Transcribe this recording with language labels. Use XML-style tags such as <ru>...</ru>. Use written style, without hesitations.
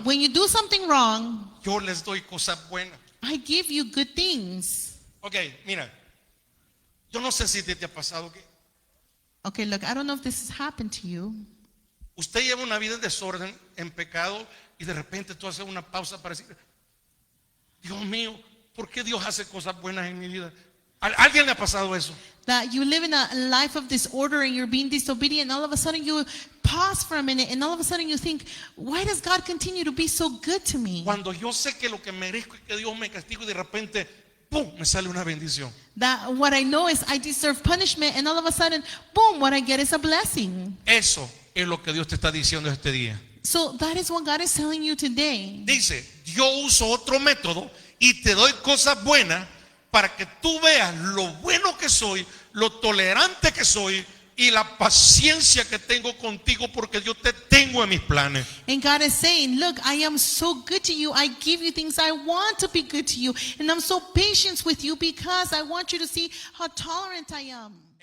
<en>when you do something wrong,</en> <es>yo les doy cosas buenas.</es> <en>I give you good things.</en> <es>Ok, mira, yo no sé si te ha pasado que</es> <en>Okay, look, I don't know if this has happened to you.</en> <es>usted lleva una vida en desorden, en pecado, y de repente tú haces una pausa para decir, Dios mío, ¿por qué Dios hace cosas buenas en mi vida? ¿A alguien le ha pasado eso?</es> <en>That you live in a life of disorder and you're being disobedient, and all of a sudden you pause for a minute, and all of a sudden you think, why does God continue to be so good to me?</en> <es>Cuando yo sé que lo que merezco es que Dios me castigue y de repente, ¡pum!, me sale una bendición.</es> <en>That what I know is I deserve punishment, and all of a sudden, boom, what I get is a blessing.</en> <es>Eso es lo que Dios te está diciendo este día.</es> <en>So that is what God is telling you today.</en> <es>Dice, yo uso otro método y te doy cosas buenas para que tú veas lo bueno que soy, lo tolerante que soy y la paciencia que tengo contigo porque yo te tengo en mis planes.</es> <en>And God is saying, look, I am so good to you. I give you things I want to be good to you. And I'm so patient with you because I want you to see how tolerant I am.</en>